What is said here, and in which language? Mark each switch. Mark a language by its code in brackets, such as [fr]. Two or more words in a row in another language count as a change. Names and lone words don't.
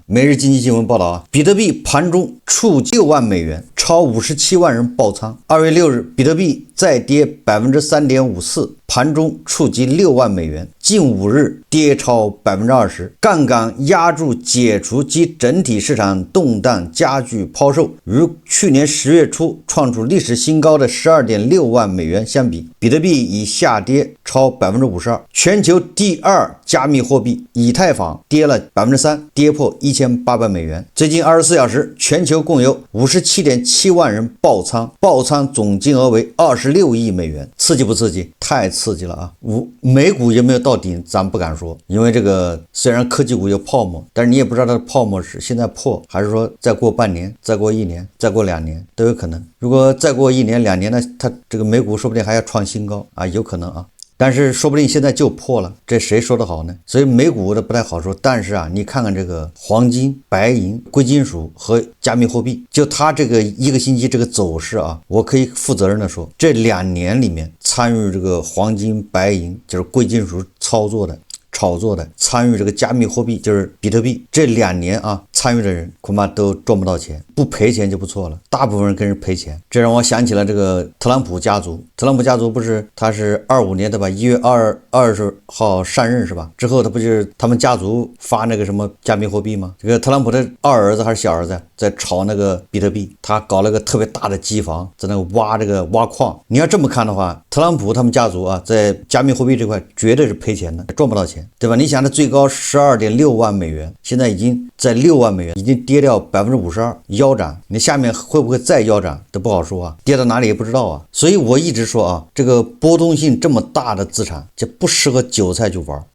[zh] 每日經濟新聞報道啊，比特幣盤中觸6萬美元，超57萬人爆倉。2月6日，比特幣再跌 3.54%，盤中觸及6萬美元， 近5日跌超20%，槓桿壓住解除及整體市場動盪加剧拋售，與去年10月初創出歷史新高的12.6萬美元相比，比特幣已下跌超52%。全球第2加密貨幣以太坊跌了3%，跌破1800美元。最近24小时，全球共有57.7万人爆仓，爆仓总金額為26億美元。刺激不刺激？太刺激了啊！美股有没有到顶，咱不敢说，因为这个虽然科技股有泡沫，但是你也不知道它的泡沫是现在破，還是說再過半年、再過1年、再過2年都有可能。如果再過1年、2年呢，它這個美股說不定還要創新高啊，有可能啊。但是說不定現在就破了，這誰說得好呢？所以美股的不太好說。但是啊，你看看這個黃金、白銀、貴金屬和加密貨幣，就它這個1個星期這個走勢啊，我可以負責任的說，這2年裡面參與這個黃金、白銀，就是貴金屬炒作的，參與這個加密貨幣，就是比特幣，這2年啊，參與的人恐怕都賺不到錢，不賠錢就不錯了，大部分人跟人賠錢。這讓我想起了這個特朗普家族。特朗普家族不是他是25年的吧，1月20號上任是吧？之後他不就是他們家族發那個什麼加密貨幣嗎？這個特朗普的二兒子還是小兒子在炒那個比特幣，他搞了個特別大的機房，在那個挖礦。你要這麼看的話，特朗普他們家族啊，在加密貨幣這塊絕對是賠錢的，賺不到錢，對吧？你想，它最高12.6萬美元，現在已經在6萬美元，已經跌掉52%，腰斬。你下面會不會再腰斬都不好說啊，跌到哪裡也不知道啊。所以我一直說啊，這個波動性這麼大的資產就不適合韭菜去玩。